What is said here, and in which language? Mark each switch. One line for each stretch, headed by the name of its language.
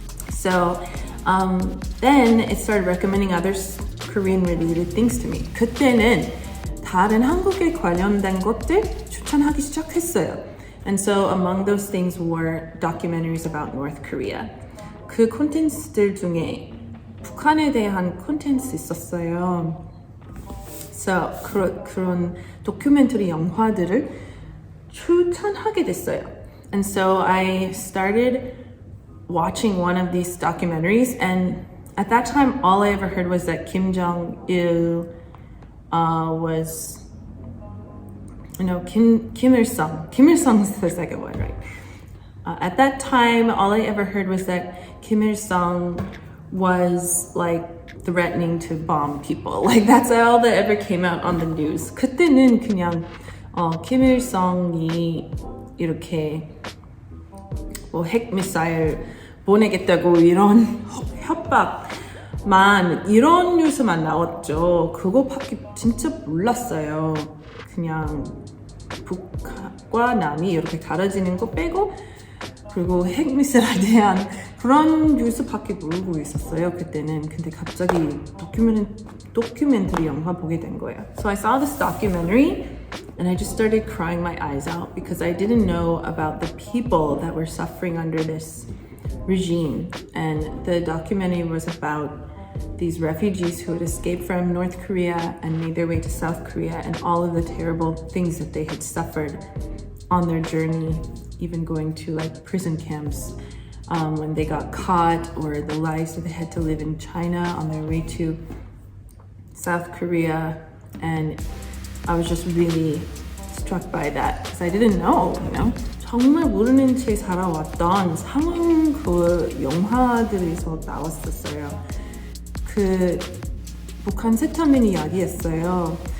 English: So then it started recommending other Korean related things to me.
Korean: 그때는 다른 한국에 관련된 것들 추천하기 시작했어요.
English: And so among those things were documentaries about North Korea.
Korean: 그 콘텐츠들 중에 북한에 대한 콘텐츠 있었어요. So 그런 다큐멘터리 영화들을 추천하게 됐어요.
English: And so I started watching one of these documentaries, and at that time all I ever heard was that Kim Jong-il was, Kim Il-sung. Kim Il-sung is the second one, right? At that time, all I ever heard was that Kim Il-sung was like threatening to bomb people. Like that's all that ever came out on the news.
Korean: 그때는 그냥 Kim Il-sung이 이렇게 핵 미사일 보내겠다고 이런 협박만 이런 뉴스만 나왔죠. 그거밖에 진짜 몰랐어요. 그냥 북과 남이 이렇게 가려지는 거 빼고 그리고 핵미사일에 대한 그런 뉴스밖에 모르고 있었어요 그때는. 근데 갑자기 도큐멘터리 영화 보게 된 거예요.
English: So I saw this documentary and I just started crying my eyes out because I didn't know about the people that were suffering under this regime. And the documentary was about these refugees who had escaped from North Korea and made their way to South Korea and all of the terrible things that they had suffered on their journey, even going to like prison camps when they got caught, or the lives that they had to live in China on their way to South Korea. And I was just really struck by that because I didn't know, you know.
Korean: 정말 모르는 채 살아왔던 상황 그 영화들에서 나왔었어요. 그 북한 세타민 이야기였어요.